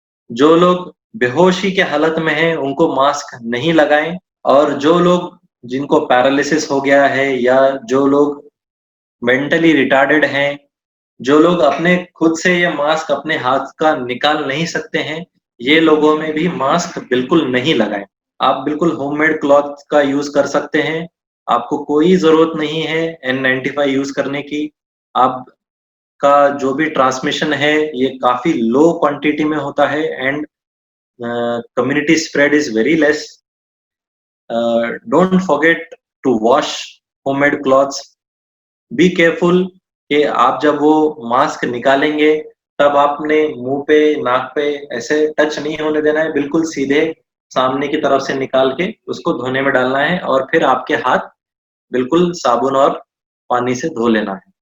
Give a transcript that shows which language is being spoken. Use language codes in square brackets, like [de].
[hi] जो लोग बेहोशी के हालत में हैं, उनको मास्क नहीं लगाएं, और जो लोग जिनको पैरालिसिस हो गया है या जो लोग मेंटली रिटार्डेड हैं, जो लोग अपने खुद से ये मास्क अपने हाथ का निकाल नहीं सकते हैं, ये लोगों में भी मास्क बिल्कुल नहीं लगाएं। आप बिल्कुल होममेड क्लॉथ का यूज कर सकते हैं, आपको कोई जरूरत नहीं है N95 यूज करने की। आपका जो भी ट्रांसमिशन है ये काफी लो क्वांटिटी में होता है and [en] community spread is very less. Don't forget to wash homemade clothes. Be careful [hi] कि आप जब वो मास्क निकालेंगे तब आपने मुंह पे, नाक पे ऐसे टच नहीं होने देना है, बिल्कुल सीधे सामने की तरफ से निकाल के उसको धोने में डालना है और फिर आपके हाथ बिल्कुल साबुन और पानी से धो लेना है।